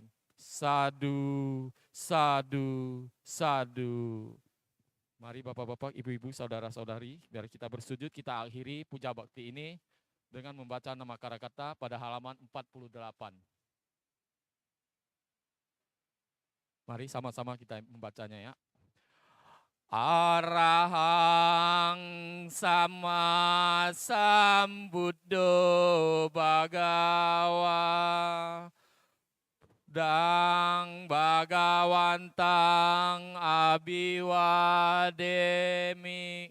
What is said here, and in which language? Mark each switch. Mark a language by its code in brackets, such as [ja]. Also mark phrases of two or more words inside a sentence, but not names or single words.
[pi] Sadu, sadu, sadu. [id] Mari Bapak-bapak, Ibu-ibu, saudara-saudari, biar kita bersujud, kita akhiri puja bakti ini dengan membaca nama Karakata pada halaman 48. Mari sama-sama kita membacanya ya. [pi] Arahang sama sambuddho bhagawa dang bhagawantang abiwademi.